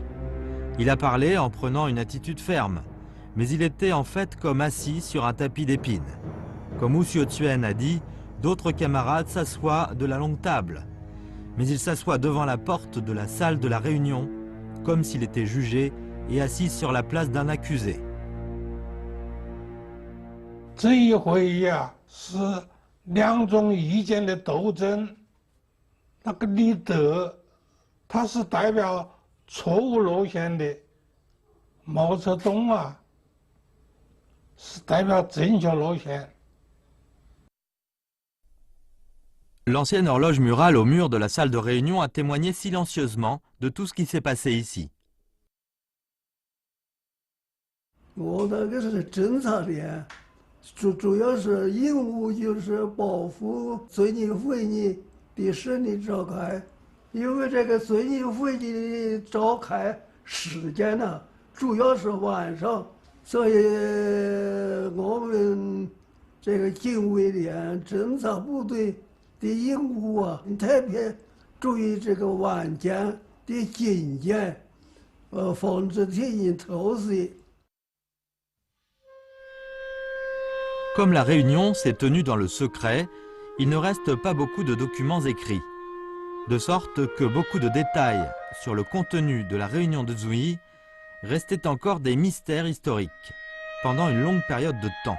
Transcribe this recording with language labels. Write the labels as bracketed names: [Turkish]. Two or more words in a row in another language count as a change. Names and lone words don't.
[French] Il a parlé en prenant une attitude ferme, mais il était en fait comme assis sur un tapis d'épines. Comme Wu Xiaotuan a dit, d'autres camarades s'assoient de la longue table, mais il s'assoit devant la porte de la salle de la réunion, comme s'il était jugé et assis sur la place d'un accusé. [Chinese] 这一会议啊，是两种意见的斗争。那个李德，他是代表错误路线的；毛泽东啊，是代表正确路线。 [French] L'ancienne horloge murale au mur de la salle de réunion a témoigné silencieusement de tout ce qui s'est passé ici. [Chinese] 我那个是侦查的，主要是任务就是保护遵义会议的顺利召开，因为这个遵义会议的召开时间呢，主要是晚上，所以我们这个警卫连侦察部队的任务啊，特别注意这个晚间的警戒，防止敌人偷袭。 [French] Comme la réunion s'est tenue dans le secret, il ne reste pas beaucoup de documents écrits. De sorte que beaucoup de détails sur le contenu de la réunion de Zhuyi restaient encore des mystères historiques pendant une longue période de temps.